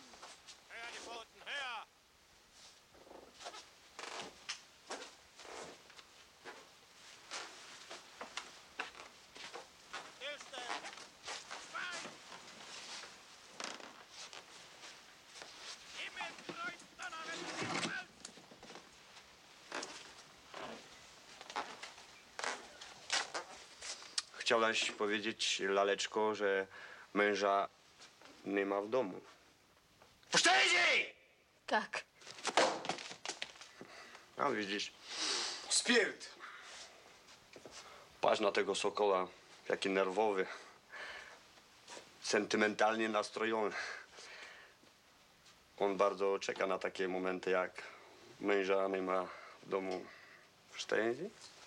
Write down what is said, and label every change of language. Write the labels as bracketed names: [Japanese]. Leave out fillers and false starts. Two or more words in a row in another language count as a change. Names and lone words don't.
[German] Her, die Pfoten, her! Stillstellen! Schwein! Himmel, Kreuz, Donner, wenn du nicht willst! [Polish] Chciałaś powiedzieć, laleczko, że męża nie ma w domu. Puszczajcie! Tak. A widzisz, Spiryt. patrz na tego sokoła, jaki nerwowy, sentymentalnie nastrojony. On bardzo czeka na takie momenty, jak męża nie ma w domu. [German] Verstehen Sie?